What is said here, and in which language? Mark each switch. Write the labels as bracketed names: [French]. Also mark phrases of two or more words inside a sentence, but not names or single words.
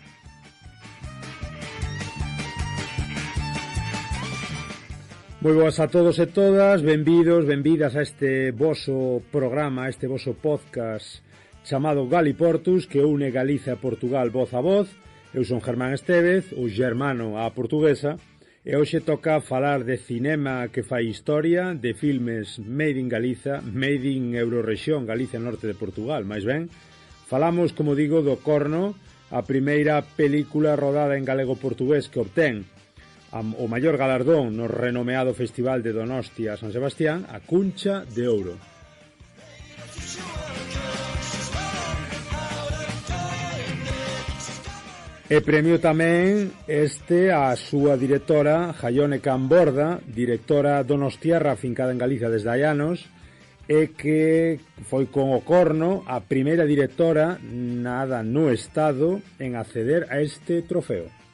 [Galician] Moi boas a todos e todas, benvidos, benvidas a este voso programa, a este voso podcast chamado Galiportus, que une Galiza e Portugal voz a voz. Eu son Germán Estévez, o germano á portuguesa, e hoxe toca falar de cinema que fai historia, de filmes [English] made in [Galician] Galiza, [English] made in [Galician] Eurorrexión, Galicia norte de Portugal, máis ben. Falamos, como digo, do Corno, a primeira película rodada en galego-portugués que obtén o maior galardón no renomeado Festival de Donostia San Sebastián, a Cuncha de Ouro. E premio tamén este a súa directora Jaione Camborda, directora donostiarra afincada en Galicia desde hai anos, e que foi con O Corno a primeira directora nada no Estado en acceder a este trofeo.